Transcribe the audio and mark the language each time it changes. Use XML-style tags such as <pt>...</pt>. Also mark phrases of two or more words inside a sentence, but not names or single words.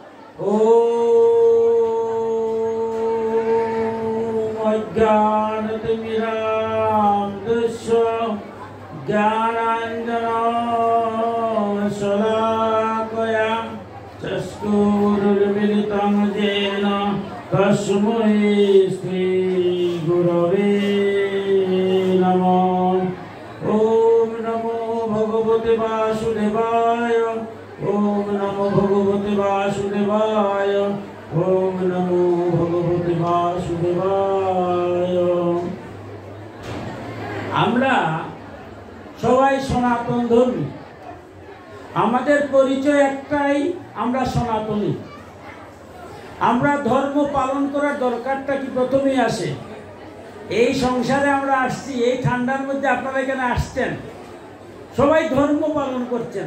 <sa>ओम अज्ञानतिमिरान्धस्य ज्ञानाञ्जनशलाकया चक्षुरुन्मीलितं येन तस्मै श्रीगुरवे नमः। ओम नमो भगवते वासुदेवाय। ओम नमो भगवते वासुदेवाय। ओम नमो भगवते वासुदेवाय।</sa> <bn>আমরা সবাই সনাতন ধর্মী। আমাদের পরিচয় একটাই, আমরা সনাতনী। আমরা ধর্ম পালন করার দরকারটা কি প্রথমেই আসে। এই সংসারে আমরা আসছি, এই ঠান্ডার মধ্যে আপনারা এখানে আসছেন, সবাই ধর্ম পালন করছেন।</bn>